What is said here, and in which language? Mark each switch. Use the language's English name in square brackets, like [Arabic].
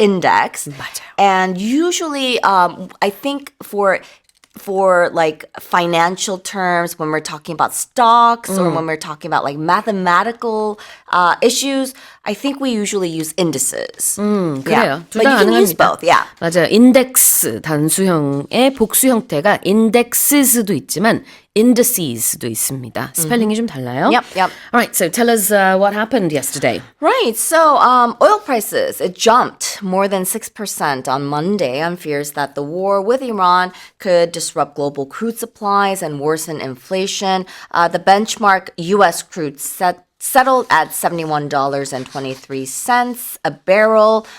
[English] index. [Korean] 맞아요. [English] And usually, I think for like financial terms, when we're talking about stocks or when we're talking about like mathematical issues, I think we usually use indices. [Korean] 그래요. [English] Yeah. [Korean] 둘 [English] But [Korean] 다 [English] you can use [Korean] 가능합니다. [English] both, yeah. [Korean] 맞아요. 인덱스 단수형의 복수 형태가 indexes도 있지만 indices도 있습니다. 스펠링이 좀 달라요. [English] Yep, yep. All right, so tell us what happened yesterday. Right. So oil prices, it jumped more than 6% on Monday on fears that the war with Iran could disrupt global crude supplies and worsen inflation. The benchmark U.S. crude settled at $71.23 a barrel.